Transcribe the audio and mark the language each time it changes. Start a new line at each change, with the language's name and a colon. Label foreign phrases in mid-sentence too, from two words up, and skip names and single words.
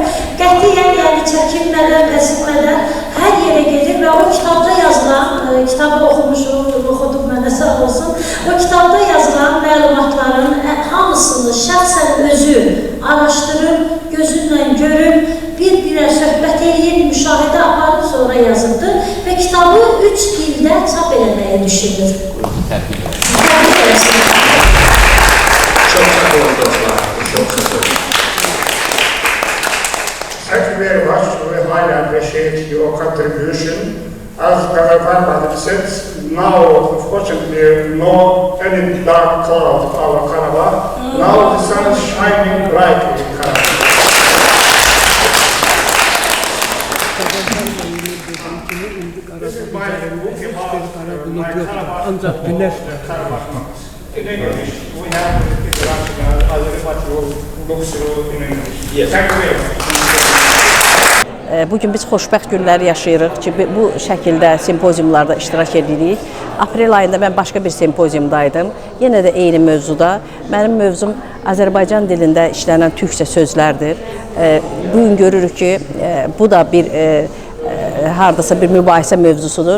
Azerbaijani: Qətiyyən, yəni çəkinmədən, əsinmədən hər yerə gedir və o kitabda yazılan, kitabı oxudum mənə sağ olsun, o kitabda yazılan məlumatların hamısını şəxsən özü araşdırıb, gözünlə görüb, bir-birə söhbət edib, müşahidə aparıb sonra yazıldı və kitabı 3 dildə çap eləməyə düşünür.
English: Thank you very much. We highly appreciate your contribution. As Kazakh said, now, unfortunately, no any dark cloud over Karabakh. Now the sun is shining brightly in Karabakh. This is my book about my Karabakh. In English, we have everybody looks through in English. Yes. Thank you very much.
Azerbaijani: Bugün biz xoşbəxt günlər yaşayırıq ki, bu şəkildə simpoziumlarda iştirak edirik. Aprel ayında mən başqa bir simpoziumdaydım. Yenə də eyni mövzuda. Mənim mövzum Azərbaycan dilində işlənən türkcə sözlərdir. Bugün görürük ki, bu da bir hardasa bir mübahisə mövzusudur.